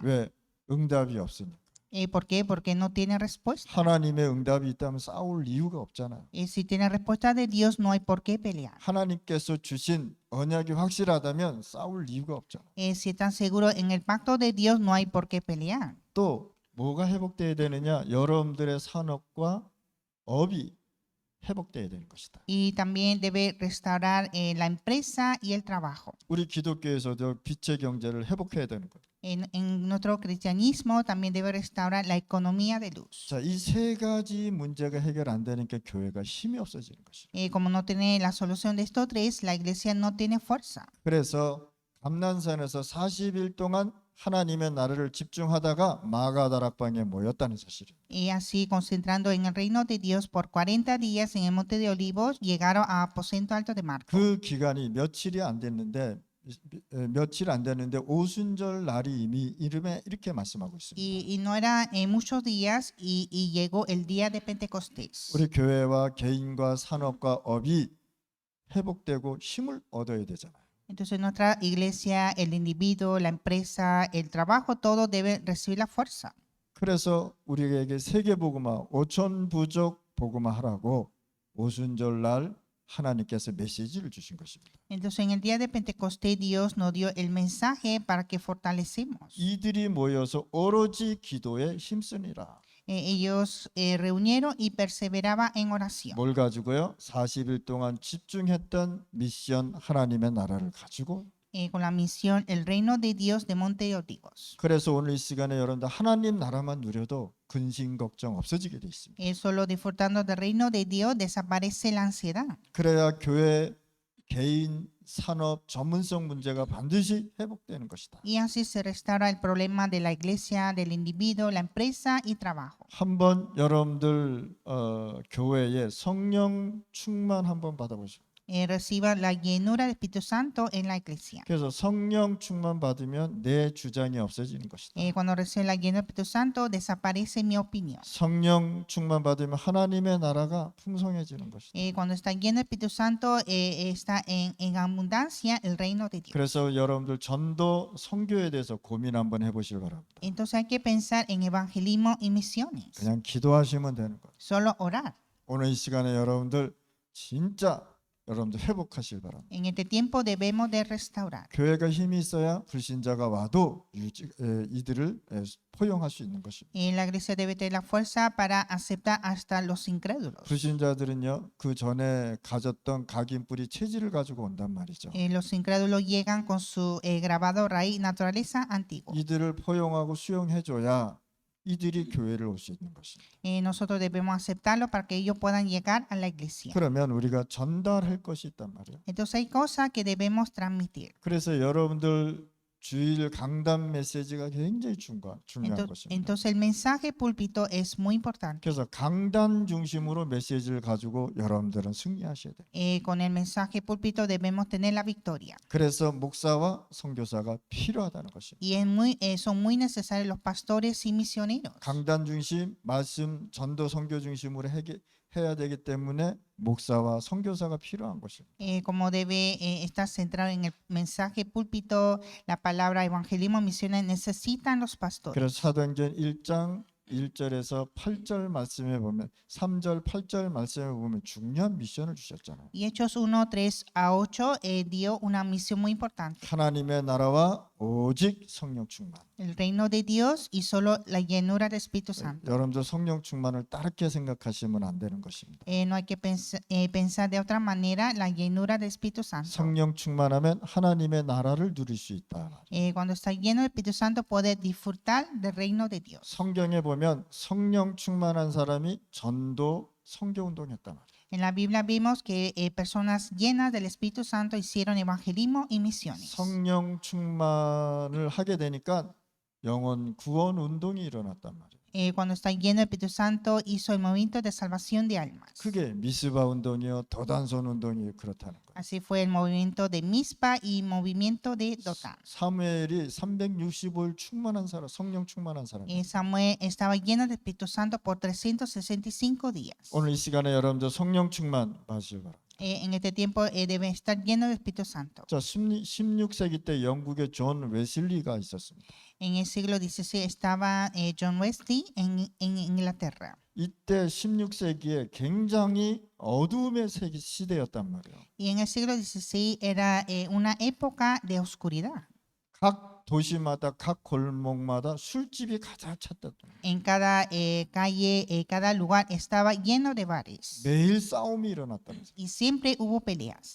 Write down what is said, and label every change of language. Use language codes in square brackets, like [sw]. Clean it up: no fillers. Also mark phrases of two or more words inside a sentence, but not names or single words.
[ko] 왜? 응답이 없으니까. [es] ¿Por qué? Porque no tienen respuesta. [ko] 하나님의 응답이 있다면 싸울 이유가 없잖아요. [es] Si tienen respuesta de Dios, no hay por qué pelear. [ko] 하나님께서 주신 언약이 확실하다면 싸울 이유가 없잖아요. [es] Si están seguros en el pacto de Dios, no hay por qué pelear. [ko] 또 뭐가 회복돼야 되느냐? 여러분들의 산업과 업이 회복돼야 되는 것이다. [es] Y también debe restaurar la empresa y el trabajo. [ko] 우리 기독교에서도 빛의 경제를 회복해야 되는 거예요. [es] En nuestro cristianismo también debe restaurar la economía de luz. [ko] 자, 이 세 가지 문제가 해결 안 되니까 교회가 힘이 없어지는 것이에요. [es] Como no tiene la solución de estos tres, la iglesia no tiene fuerza. [ko] 그래서 감난산에서 40일 동안 하나님의 나라를 집중하다가 마가다락방에 모였다는 사실이에요. [es] Y así, concentrando en el reino de Dios por 40 días en el monte de Olivos, llegaron a aposento alto de Marco. [ko] 그 기간이 며칠 안 됐는데 오순절 날이 이미 이름에 이렇게 말씀하고 있습니다. [es] Y no era muchos días y llegó el día de Pentecostés. [ko] 우리 교회와 개인과 산업과 업이 회복되고 힘을 얻어야 되잖아요. [es] Entonces nuestra iglesia, el individuo, la empresa, el trabajo, todo debe recibir la fuerza. [ko] 그래서 우리에게 세계복음화 5천 부족 복음화 하라고 오순절 날 하나님께서 메시지를 주신 것입니다. [es] Entonces en el día de Pentecostés Dios nos dio el mensaje para que fortalecemos. [ko] 이들이 모여서 오로지 기도에 힘쓰니라. [es] Ellos reunieron y perseveraban en oración. [ko] 뭘 가지고요? 40일 동안 집중했던 미션 하나님의 나라를 가지고 [es] con la misión El Reino de Dios de Monte de Olivos. [ko] 그래서 오늘 이 시간에 여러분들 하나님 나라만 누려도 근심 걱정 없어지게 돼 있습니다. [es] Solo disfrutando del reino de Dios desaparece la ansiedad. [ko] 그래야 교회 개인 산업 전문성 문제가 반드시 회복되는 것이다. [es] Y así se restaura el problema de la iglesia, del individuo, la empresa y trabajo. [ko] 한번 여러분들 교회에 성령 충만 한번 받아보시죠. [es] Reciba la llenura del Espíritu Santo en la iglesia. [ko] 그래서 성령 충만 받으면 내 주장이 없어지는 것이다. [es] Cuando recibe la llenura del Espíritu Santo desaparece mi opinión. [ko] 성령 충만 받으면 하나님의 나라가 풍성해지는 것이다. [es] Cuando está lleno del Espíritu Santo está en abundancia el reino de Dios. [ko] 그래서 여러분들 전도 선교에 대해서 고민 한번 해보시기 바랍니다. [es] Entonces hay que pensar en evangelismo y misiones. [ko] 그냥 기도하시면 되는 거예요. [es] Solo orar. [ko] 오늘 이 시간에 여러분들 진짜 여러분들 회복하시길 바랍니다. [es] En este tiempo debemos de restaurar. [ko] 교회가 힘이 있어야 불신자가 와도 이들을 포용할 수 있는 것입니다. [es] La iglesia debe tener la fuerza para aceptar hasta los incrédulos. [ko] 불신자들은요 그 전에 가졌던 각인뿌리 체질을 가지고 온단 말이죠. [es] Los incrédulos llegan con su grabado raíz naturaleza antigua. [ko] 이들을 포용하고 수용해줘야 이들이 교회를 올 수 있는 것입니다. [es] Nosotros debemos aceptarlo para que ellos puedan llegar a la iglesia. [ko] 그러면 우리가 전달할 것이 있단 말이에요. [es] Entonces hay cosas que debemos transmitir. [ko] 그래서 여러분들 주일 강단 메시지가 굉장히 중요한 것입니다. [es] Entonces el mensaje púlpito es muy importante. [ko] 그래서 강단 중심으로 메시지를 가지고 여러분들은 승리하셔야 돼요. [es] Con el mensaje púlpito debemos tener la victoria. [ko] 그래서 목사와 선교사가 필요하다는 것입니다. [es] Y son muy necesarios los pastores y misioneros. [ko] 강단 중심, 말씀, 전도, 선교 중심으로 해야 되기 때문에 목사와 선교사가 필요한 것입니다. [es] Como debe estar centrado en el mensaje púlpito, la palabra evangelismo, misiones, necesitan los pastores. [ko] 그래서 사도행전 1장 1절에서 8절 말씀에 보면 3절 8절 말씀에 보면 중요한 미션을 주셨잖아요. [es] Y Hechos 1, 3 a 8 dio una misión muy importante. [ko] 하나님의 나라와 오직 성령 충만. [es] El reino de Dios y solo la llenura del Espíritu Santo. [ko] 여러분들 성령 충만을 다르게 생각하시면 안 되는 것입니다. [es] No hay que pensar de otra manera la llenura del Espíritu Santo. [ko] 성령 충만하면 하나님의 나라를 누릴 수 있다. [es] Cuando está lleno del Espíritu Santo puede disfrutar del reino de Dios. [ko] 성경에 보면 성령 충만한 사람이 전도 선교 운동했단 말이에요. [es] En la Biblia vimos que personas llenas del Espíritu Santo hicieron evangelismo y misiones. [ko] 성령 충만을 하게 되니까 영혼 구원 운동이 일어났단 말이에요. [es] Cuando está lleno del Espíritu Santo hizo el movimiento de salvación de almas. [ko] 그게 미스바 운동이요, 도단손 운동이 그렇다는 거예요. [es] Así fue el movimiento de Mizpa y movimiento de Dotán. [ko] 사무엘이 365일 충만한 사람, 성령 충만한 사람. [es] Samuel estaba lleno del Espíritu Santo por 365 días. [ko] 오늘 이 시간에 여러분들 성령 충만 받으시기 바랍니다. [es] En este tiempo debe estar lleno del Espíritu Santo. [ko] 자, 16세기 때 영국에 존 웨슬리가 있었습니다. [es] En el siglo XVI estaba John Wesley en Inglaterra. [ko] 이때 16세기에 굉장히 어두움의 시대였단 말이에요. [es] Y en el siglo XVI era una época de oscuridad. [ko] 각 도시마다 각 골목마다 술집이 가득 찼다. [es] En cada calle, cada lugar estaba lleno de bares. [ko] 매일 싸움이 일어났다면서요. [es] Y siempre hubo peleas.